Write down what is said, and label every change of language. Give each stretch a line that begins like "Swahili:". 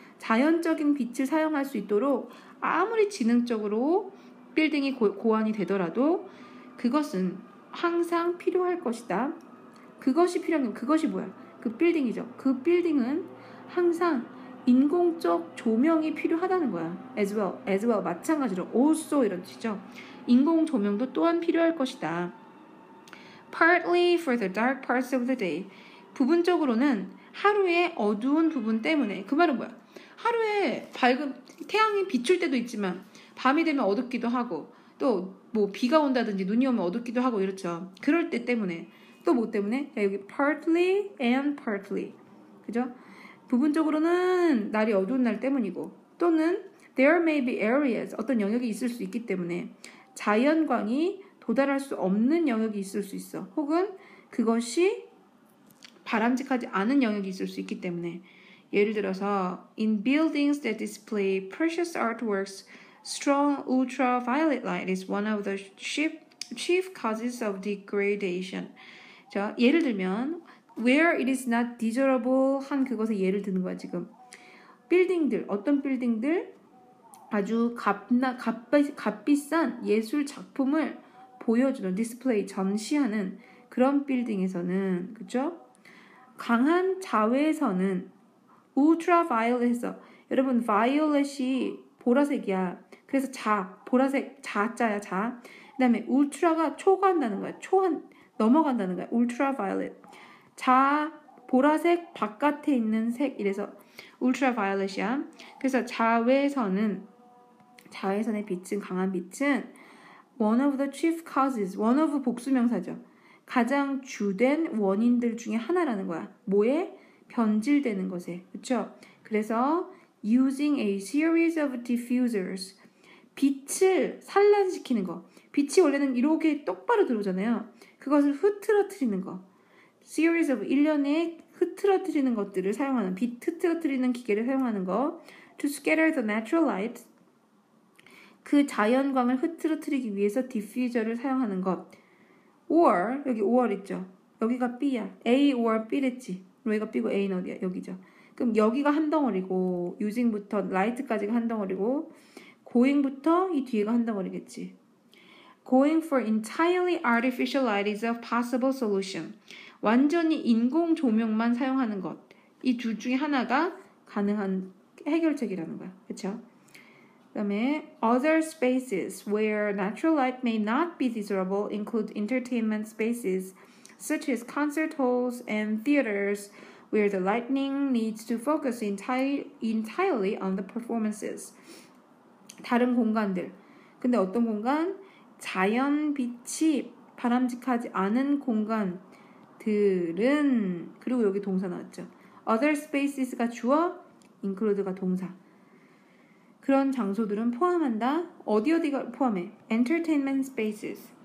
Korean: 자연적인 빛을 사용할 수 있도록 아무리 지능적으로 빌딩이 고안이 되더라도 그것은 항상 필요할 것이다. 그것이 필요한 게 그것이 뭐야? 그 빌딩이죠. 그 빌딩은 항상 인공적 조명이 필요하다는 거야.
English: as well
Korean: 마찬가지로 also 이런 뜻이죠. 인공 조명도 또한 필요할 것이다.
English: Partly for the dark parts of the day.
Korean: 부분적으로는 하루의 어두운 부분 때문에. 그 말은 뭐야? 하루에 밝은 태양이 비출 때도 있지만 밤이 되면 어둡기도 하고 또 뭐 비가 온다든지 눈이 오면 어둡기도 하고 이렇죠. 그럴 때 때문에. 또 뭐 때문에? 자, 여기
English: partly and partly.
Korean: 그죠? 부분적으로는 날이 어두운 날 때문이고 또는
English: there may be areas
Korean: 어떤 영역이 있을 수 있기 때문에 자연광이 도달할 수 없는 영역이 있을 수 있어. 혹은 그것이 바람직하지 않은 영역이 있을 수 있기 때문에 예를 들어서
English: in buildings that display precious artworks, strong ultraviolet light is one of the chief causes of degradation.
Korean: 자, 예를 들면
English: where it is not desirable
Korean: 한 그것에 예를 드는 거야 지금. 빌딩들, 어떤 빌딩들 아주 값비싼 예술 작품을 보여주는 디스플레이 전시하는 그런 빌딩에서는 그죠? 강한 자외선은 울트라바이올렛에서 여러분 바이올렛이 보라색이야. 그래서 보라색 자자야 자. 그다음에 울트라가 초과한다는 거야. 넘어간다는 거야. 울트라바이올렛. 보라색 바깥에 있는 색 이래서 울트라바이올렛이야. 그래서 자외선의 빛은 강한 빛은
English: one of the chief causes, one of
Korean: 복수명사죠. 가장 주된 원인들 중에 하나라는 거야. 뭐에? 변질되는 것에. 그렇죠?
English: 그래서 using a series of diffusers,
Korean: 빛을 산란시키는 거. 빛이 원래는 이렇게 똑바로 들어오잖아요. 그것을 흐트러뜨리는 거.
English: series of
Korean: 일련의 흐트러뜨리는 것들을 사용하는 빛 흐트러뜨리는 기계를 사용하는 거.
English: to scatter the natural light,
Korean: 그 자연광을 흐트러뜨리기 위해서 디퓨저를 사용하는 것. or 여기 or 있죠. 여기가 B야. A or B랬지. 여기가 B고 A는 어디야? 여기죠. 그럼 여기가 한 덩어리고 using부터 light까지가 한 덩어리고 going부터 이 뒤에가 한 덩어리겠지.
English: Going for entirely artificial light is a possible solution.
Korean: 완전히 인공 조명만 사용하는 것. 이 둘 중에 하나가 가능한 해결책이라는 거야. 그렇죠?
English: 그다음에 other spaces where natural light may not be desirable include entertainment spaces such as concert halls and theaters where the lightning needs to focus entirely on the performances.
Korean: 다른 공간들. 근데 어떤 공간? 자연 빛이 바람직하지 않은 공간들은, 그리고 여기 동사 나왔죠. other spaces가 주어, include가 동사. 그런 장소들은 포함한다. 어디가 포함해? entertainment spaces.